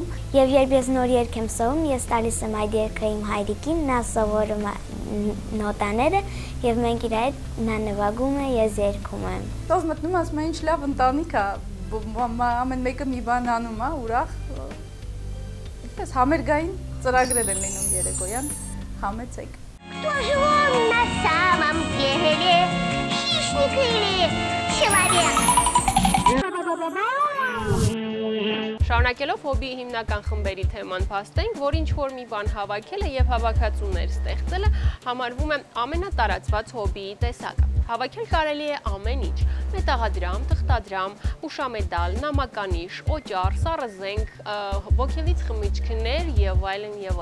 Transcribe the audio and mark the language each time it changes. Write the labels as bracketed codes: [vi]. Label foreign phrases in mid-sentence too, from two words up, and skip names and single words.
[hy] Եվ երբ ես նոր երգ եմ սովորում, ես տալիս եմ այդ երգը իմ հայրիկին, նա սովորում է նոտաները եւ մենք իր հետ նա նվագում է, ես երգում եմ։ Ով մտնում ասում է ինչ լավ ընտանիք է, ամեն մեկը մի բան անում է, ուրախ։ Այդպես համերգային ծրագրեր են լինում երեկոյան, համեցեք։ [ru] Кто же он на самом деле? Хищник или человек? [hy] Շարունակելով հոբիի հիմնական խմբերի թեման փաստենք, որ ինչ-որ մի բան հավաքելը եւ հավաքածուներ ստեղծելը համարվում է ամենատարածված հոբիի տեսակը։ Հավաքել կարելի է ամեն ինչ՝ մետաղադրամ, թղթադրամ, ուշամեդալ, նամականիշ, օճառ, սառը զենք, ոգելից խմիչքներ եւ այլն եւ